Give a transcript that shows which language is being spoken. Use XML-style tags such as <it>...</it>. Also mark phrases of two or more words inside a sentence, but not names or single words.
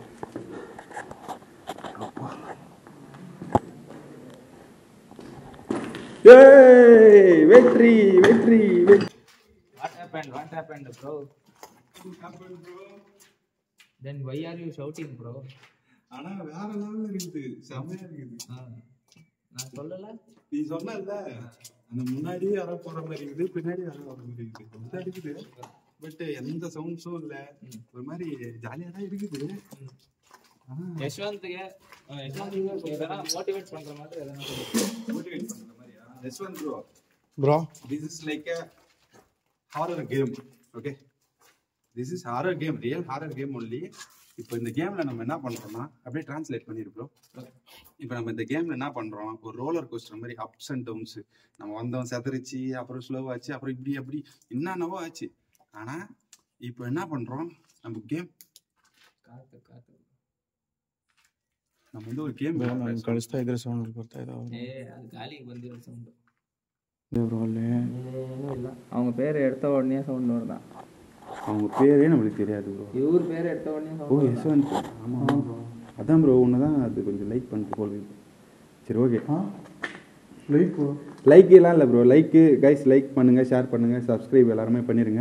<ta>அப்பா ஏய் வெற்றி வெற்றி வெற்றி.</ta> <en>What happened bro? Then why are you shouting bro?</en> <ta>ஆனா வேற லெவல்ல இருக்குது, செமையா இருக்குது. நான் சொல்லல, நீ சொன்னல அந்த முன்னாடி யாரோ போற மாதிரி இருக்குது, பின்னாடி யாரோ வர மாதிரி இருக்குது. நல்லா இருக்குது, பட் எந்த சவுண்ட்ஸும் இல்ல, ஒரு மாதிரி ஜாலியா தான் இருக்குது. யஷ்வந்த்ಗೆ எதனா மோட்டிவேட் பண்ற மாதிரி எதனா மோட்டிவேட் பண்ற மாதிரியா? யஷ்வந்த் ப்ரோ, ಬ್ರೋ</ta> <en>this is like a horror game, okay? This is horror game, real horror game only.</en> <ta>இப்போ இந்த கேம்ல நம்ம என்ன பண்றோம்னா, அப்படியே டிரான்ஸ்லேட் பண்ணிருக்கோம். இப்போ நம்ம இந்த கேம்ல என்ன பண்றோம், ஒரு</ta> <en>roller coaster</en> <ta>மாதிரி</ta> <en>ups and downs.</en> <ta>நம்ம வந்தோம், செதறிச்சு, அப்புறம் ஸ்லோவாச்சு, அப்புறம் இப்படி அப்படி என்னென்னவோ ஆச்சு. ஆனா இப்போ என்ன பண்றோம், நம்ம கேம் நம்ம வந்து ஒரு கேம்</ta> <kn>ನಾನು ಕಳಿಸ್ತಾ ಇದ್ರೆ ಸೌಂಡ್ ಬರ್ತಾ ಇದಾವೆ.</kn> <ta>அது காலிக்கு</ta> <kn>ಬಂದಿರೋ ಸೌಂಡ್ ಬ್ರೋ ಅಲ್ಲಿ ಏನೂ ಇಲ್ಲ.</kn> <ta>அவங்க பேர் எடுத்த உடனே சவுண்ட் வருதான். அவங்க பேரே நம்மளுக்கு தெரியாது ப்ரோ. இவர் பேர் எடுத்த உடனே ஓ யஷ்வந்த். ஆமாம் ப்ரோ, அதான் ப்ரோ ஒன்று தான் அது கொஞ்சம் லைக் பண்ணிட்டு போகுது. சரி ஓகே. லைக் எல்லாம் இல்லை ப்ரோ, லைக்கு கைஸ் லைக் பண்ணுங்கள், ஷேர் பண்ணுங்கள், சப்ஸ்கிரைப் எல்லாருமே பண்ணிடுங்க.</ta>